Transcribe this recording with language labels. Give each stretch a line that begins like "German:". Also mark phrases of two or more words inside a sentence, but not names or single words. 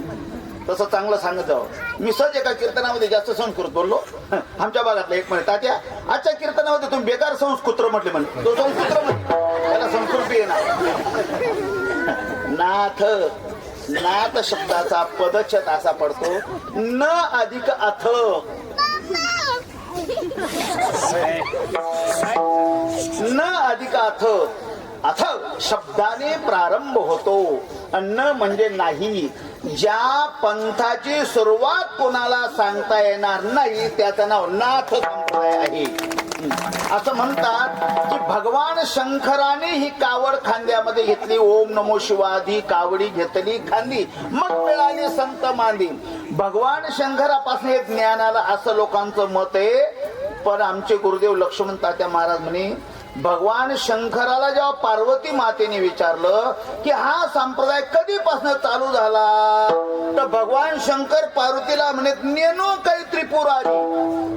Marathi: तसं चांगलं सांगत जावं. मी सहज एका कीर्तनामध्ये जास्त संस्कृत बोललो. आमच्या भागातला एक म्हणे, तात्या आजच्या कीर्तनामध्ये तुम्ही बेकार संस्कृत म्हटले म्हणे. तो संस्कृत म्हणे, त्याला संस्कृत येणार. नाथ शब्दाचा पदच्छेद असा पडतो,
Sanskrit: न अधिक अथ. न अधिक अथ.
Marathi: अथ शब्दाने प्रारंभ होतो. न म्हणजे नाही. ज्या पंथाची सुरुवात कोणाला सांगता येणार नाही त्याचं नाव नाथ संप्रदाय आहे. असं म्हणतात की भगवान शंकराने ही कावड खांद्यामध्ये घेतली. ओम नमो शिवाधी कावडी घेतली खांदी, मग मिळाली संत मांदी. भगवान शंकरापासून हे ज्ञान आलं असं लोकांचं मत आहे. पण आमचे गुरुदेव लक्ष्मण तात्या महाराज म्हणे, भगवान शंकराला जेव्हा पार्वती मातेने विचारलं की हा संप्रदाय कधीपासून चालू झाला, तर भगवान शंकर पार्वतीला म्हणे, नेनो काही त्रिपुरारी.